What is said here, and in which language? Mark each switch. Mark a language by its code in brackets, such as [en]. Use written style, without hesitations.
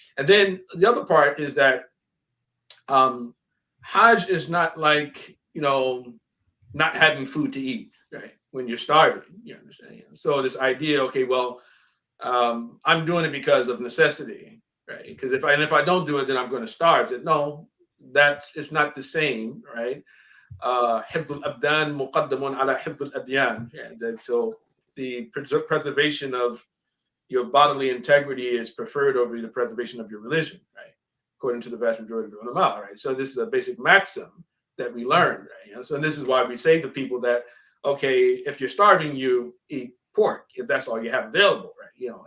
[en] And then the other part is that Hajj is not like, not having food to eat, right? When you're starving, you understand? So this idea, okay, well, I'm doing it because of necessity, right? Because if I don't do it, then I'm going to starve. No, it's not the same, right? [ar] حفظ الأبدان مقدم على حفظ الأديان. [en] So the preservation of your bodily integrity is preferred over the preservation of your religion, right? According to the vast majority of ulama, right? So this is a basic maxim that we learned, right? So this is why we say to people that, okay, if you're starving, you eat pork, if that's all you have available, right?